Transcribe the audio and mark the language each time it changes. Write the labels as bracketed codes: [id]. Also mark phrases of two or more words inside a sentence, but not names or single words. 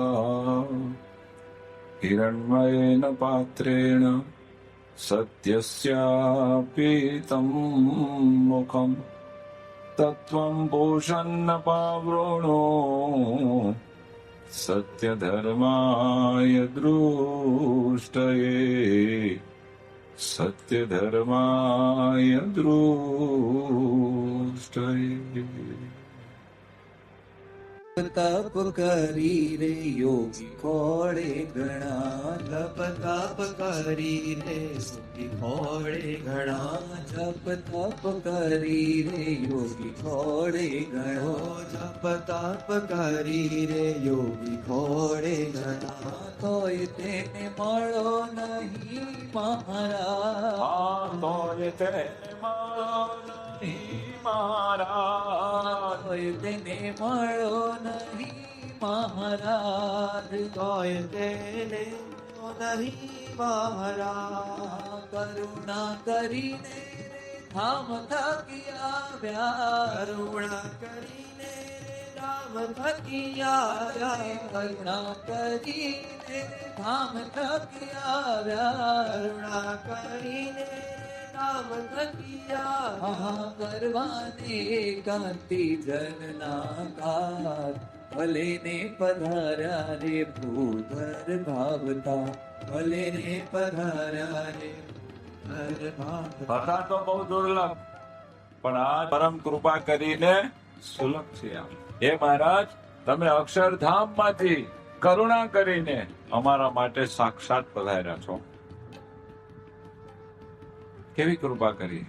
[sa] हिरण्मयेन पात्रेण सत्यस्यापीतं मुखम् तत्त्वं पोषन्न पावृणो सत्यधर्माय दृष्टये सत्यधर्माय दृष्टये। [gu] તપ કરી રે યોગી ખોડે ઘણા જપ તપ કરી રે યોગી ખોડે ઘણા જપ તપ કરી રે યોગી ખોડે ઘણો જપ તપ કરી રે યોગી ખોડે ઘણા તોય તેને મળ્યો નહીં મહારાજ તોય તેને મળ્યો નહીં મહારાજ તોય તેને મળ્યો નહીં મહારાજ તોય તેને નહીં મહારાજ કરુણા કરીને ધામ થકિયા વ્યાસ કરુણા કરીને ધામ થકિયા કરુણા કરીને ધામ થકિયા કરુણા કરીને ધામ થકિયા કરવાને કાંતિ જનના કાર ભલે ને પધારા રે ભૂધર ભાવતા ભલે ને પધારા રે भूधर भावता भले ने पधारा रे હતા તો બહુ દુર્લભ પણ આ પરમ કૃપા કરીને સુલભ છે. હે મહારાજ, તમે અક્ષરધામ માંથી કરુણા કરીને અમારા માટે સાક્ષાત પધાર્યા છો. કેવી કૃપા કરી!